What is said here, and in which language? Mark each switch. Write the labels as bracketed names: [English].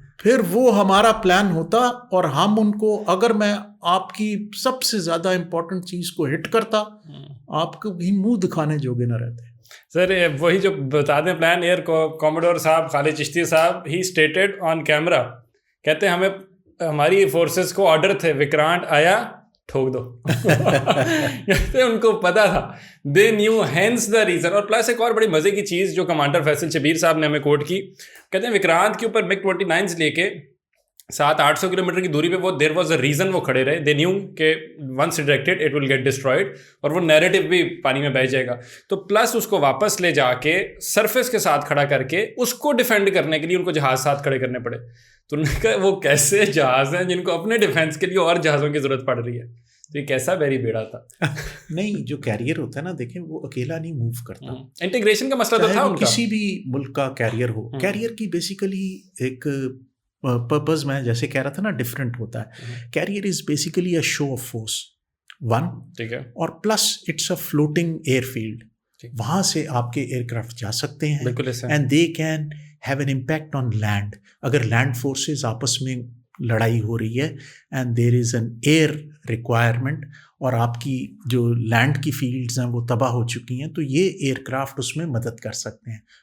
[Urdu] پھر وہ ہمارا پلان ہوتا اور ہم ان کو, اگر میں آپ کی سب سے زیادہ امپورٹنٹ چیز کو ہٹ کرتا, آپ کو بھی منہ دکھانے جوگے نہ رہتے. سر وہی جو بتا دیں پلان, ایئر کوموڈور صاحب خالد چشتی صاحب ہی [English] stated on camera, [Urdu] کہتے ہیں ہمیں ہماری فورسز کو آرڈر تھے, وکرانٹ آیا ٹھوک دو. کہتے ان کو پتا تھا, [English] They knew hence the reason. [Urdu] اور پلس ایک اور بڑی مزے کی چیز جو کمانڈر فیصل شبیر صاحب نے ہمیں کوٹ کی, کہتے ہیں وکرانت کے اوپر MiG-29 لے کے 700-800 کلومیٹر کی دوری پہ وہ [English] there was a reason [Urdu] وہ کھڑے رہے. [English] they knew کہ once directed it will get destroyed, [Urdu] اور وہ نیریٹو بھی پانی میں بہہ جائے گا. تو پلس اس کو واپس لے جا کے سرفیس کے ساتھ کھڑا کر کے اس کو ڈیفینڈ کرنے کے لیے ان کو جہاز ساتھ کھڑے کرنے پڑے. تو انہوں نے کہا وہ کیسے جہاز ہیں جن کو اپنے ڈیفینس کے لیے اور جہازوں کی ضرورت پڑ رہی ہے. تو یہ کیسا بیری بیڑا تھا. نہیں, جو کیریئر ہوتا ہے نا, دیکھیں وہ اکیلا نہیں موو کرتا. انٹیگریشن کا مسئلہ تو تھا ان کا. کسی بھی ملک کا کیریئر ہو, کیریئر کی بیسیکلی ایک پرپز میں جیسے کہہ رہا تھا نا ڈفرینٹ ہوتا ہے. [English] carrier is basically a show of force one, [Urdu] ٹھیک ہے, [English] اور plus it's a floating airfield. [Urdu] وہاں سے آپ کے ایئر کرافٹ جا سکتے ہیں, [English] And they can have an impact on land. [Urdu] اگر لینڈ فورسز آپس میں لڑائی ہو رہی ہے [English] and there is an air requirement, [Urdu] اور آپ کی جو لینڈ کی فیلڈز ہیں وہ تباہ ہو چکی ہیں, تو یہ ایئر کرافٹ اس میں مدد کر سکتے ہیں.